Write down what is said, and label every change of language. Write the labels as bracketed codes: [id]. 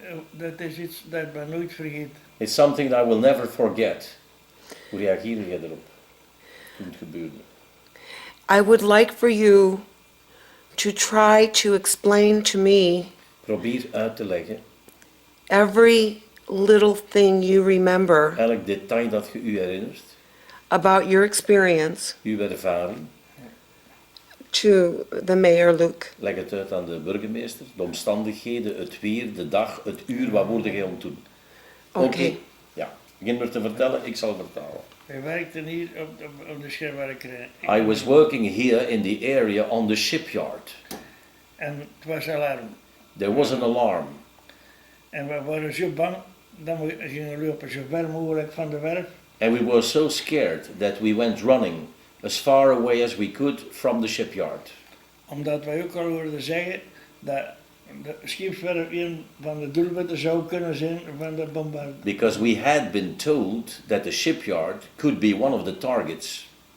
[nl] Dat is iets dat ik nooit vergeet. [en] it's something that I will never forget. [nl] Hoe reageerde jij erop toen het gebeurde? [en] I would like for you to try to explain to me [nl] Probeer uit te leggen [en] every little thing you remember [nl] elk detail dat je u herinnert, [en] about your experience [nl] uw ervaring. [en] to the Mayor Luke. [nl] Leg het uit aan de burgemeester, de omstandigheden, het weer, de dag, het uur, wat word jij om te doen? Oké. Ja, begin maar te vertellen, ik zal vertalen. Wij werkten hier op de schermwerkerij. [en] I was working here in the area on the shipyard. [nl] En het was alarm. [en] There was an alarm. [nl] En we waren zo bang dat we gingen lopen zo ver mogelijk van de werf. [en] And we were so scared that we went running as far away as we could from the shipyard. [nl] Omdat wij ook al hoorden zeggen dat de scheepswerf een van de doelwitten zou kunnen zijn van de bombardement. [en] Because we had been told that the shipyard could be one of the targets.